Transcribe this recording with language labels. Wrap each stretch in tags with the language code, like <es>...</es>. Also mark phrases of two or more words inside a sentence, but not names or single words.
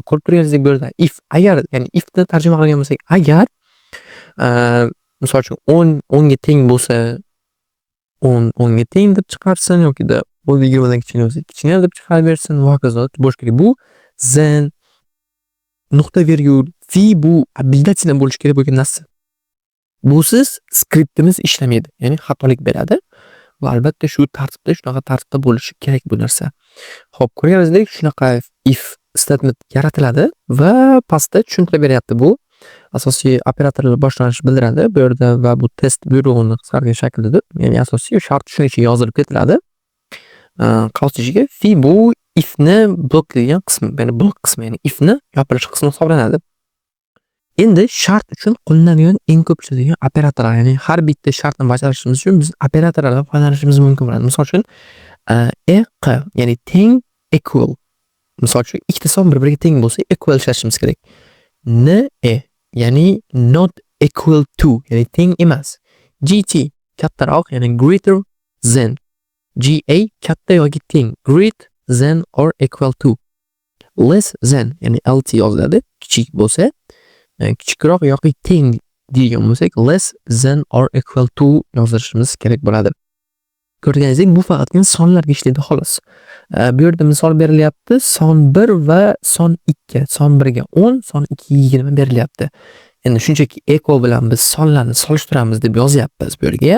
<uz>Ko'rib turganingizdek bu yerda if, agar, ya'ni ifni tarjima qilgan bo'lsak, agar misol uchun 10 ga teng bo'lsa 10 ga teng deb chiqarsin yoki-da 20 dan kichkina bo'lsa kichkina deb chiqarib bersin va hokazo bo'lishi kerak. Bu then nuqta virgul fi bu обязательно bo'lishi kerak bo'lgan narsa. Busiz skriptimiz ishlamaydi, ya'ni xatolik beradi va albatta shu tartibda, shunaqa tartibda bo'lishi kerak bu narsa. Xo'p, ko'rganingizdek shunaqa</uz> <en>if statement</en> <uz>yaratiladi va pastda tushuntirib beryapti. Bu asosiy operatorlar boshlanishini bildiradi. Bu yerda va bu test buyrug'ini qisqargan shaklida, ya'ni asosiy shart tushunishi yozilib ketiladi. Qavsishiga fi bu ifni bloklaydigan qismi, ya'ni blok qismi, ya'ni ifni yopilish qismi hisoblanadi. Endi shart uchun qo'llanadigan eng ko'p ishlaydigan operatorlar, ya'ni har bitta shartni bajarishimiz uchun biz operatorlardan foydalanishimiz mumkin bo'ladi. Misol uchun eq, ya'ni teng, equal. Misol uchun ikkita son bir-biriga teng bo'lsa equal ishlashimiz kerak.</uz> <en>Ne, ya'ni not equal to,</en> <uz>ya'ni teng emas. Gt kattaroq, ya'ni</uz> <en>greater than.</en> <uz>Ga katta yoki teng,</uz> <en>greater than or equal to. Less than,</en> <uz>ya'ni lt yoziladi. Kichik bo'lsa, kichikroq yoki teng degan bo'lsak,</uz> <en>less than or equal to</en> <uz>yozishimiz kerak bo'ladi. Ko'rganingizdek, bu faqatgina sonlarga ishlaydi xolos. Bu yerda misol berilyapti. Son 1 va son 2. Son 1 ga 10, son 2 ga 20 berilyapti. Endi shunchaki equal bilan biz sonlarni solishtiramiz deb yozyapmiz bu yerga.</uz>